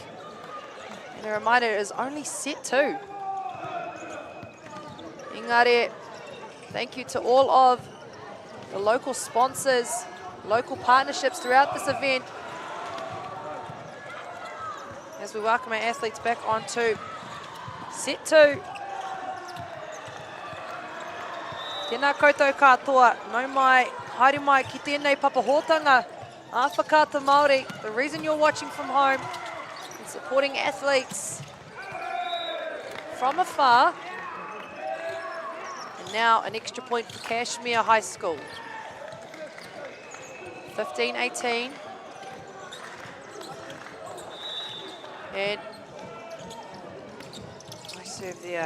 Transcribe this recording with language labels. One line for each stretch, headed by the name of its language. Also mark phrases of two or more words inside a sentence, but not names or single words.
English: And a reminder, it is only set 2. Engari, thank you to all of the local sponsors, local partnerships throughout this event. As we welcome our athletes back onto set 2.
Māori: Tēnā koutou katoa, nau mai, haere mai ki tēnei papahotanga, a whakata Māori.
English: The reason you're watching from home and supporting athletes from afar. And now an extra point for Cashmere High School. 15-18. And nice serve there.